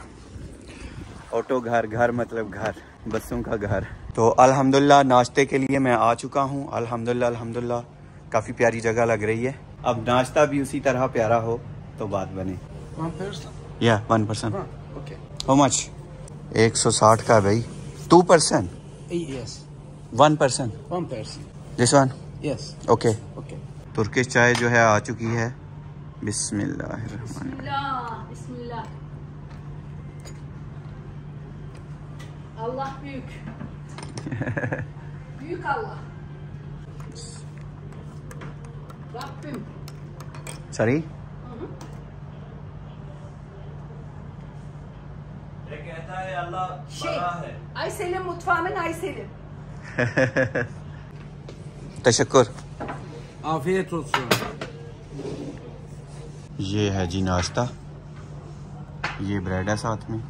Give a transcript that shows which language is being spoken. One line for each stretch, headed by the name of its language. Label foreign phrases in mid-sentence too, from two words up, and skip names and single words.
Hindi: ऑटो घर, घर मतलब घर, बसों का घर। तो अल्हम्दुलिल्लाह नाश्ते के लिए मैं आ चुका हूँ। अल्हम्दुलिल्लाह काफ़ी प्यारी जगह लग रही है। अब नाश्ता भी उसी तरह प्यारा हो तो बात बने।
English: 1 person. How much?
Hindi: 160 का भाई। 2 पर्सन?
English: Yes. 1 person? 1 person. This one? Yes. ओके। Okay.
Hindi: तुर्किश चाय जो है आ चुकी है। बिस्मिल्लाहिर्रहमानिर्रहीम।
Turkish: Bismillah. Allah büyük. Büyük Allah. Rabbim.
English: सॉरी?
Hindi: ये कहता है अल्लाह बड़ा है।
Turkish: Aysel'in mutfağımın Aysel'im.
Hindi: तशक्कुर।
Turkish: Afiyet olsun.
Hindi: ये है जी नाश्ता, ये ब्रेड है साथ में।